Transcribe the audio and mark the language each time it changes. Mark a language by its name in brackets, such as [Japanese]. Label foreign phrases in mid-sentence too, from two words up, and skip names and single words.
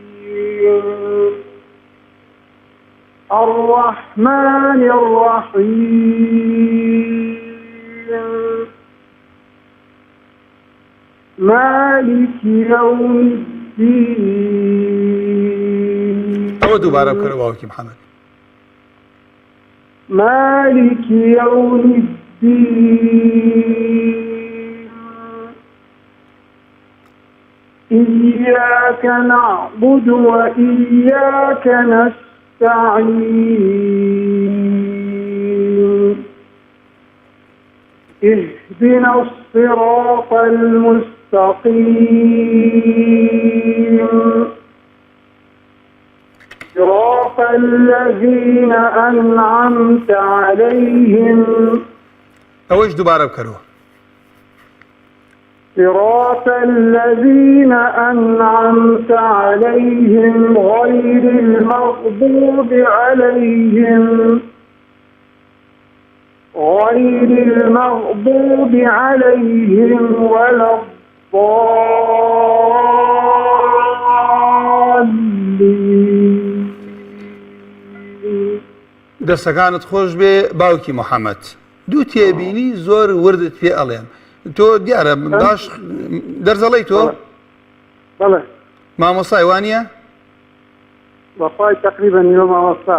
[Arabic] الرحمن الرحيم. مالك يوم الدين. [Central Kurdish] ئەوە دووبارە بکەرە باوکی محەممەد. [Arabic] مالك يوم الدين. إياك نعبد وإياك نستعين اهدنا الصراط المستقيم صراط الذين أنعمت عليهم [Central Kurdish] ئەوەش دووبارە بکەرەوە. [Arabic] صراط الذين أنعمت عليهم غير المغضوب عليهم ولا الضالين. [Central Kurdish] دەستەکانت خۆش بێ باوکی محەممەد. دوو تێبینی زۆر وردت پێ ئەڵێم. تۆ دیارە باش دەرزەڵی تۆ بەڵێ مامۆسای وانە؟ بەخوای تقریبا نیوە مامۆستا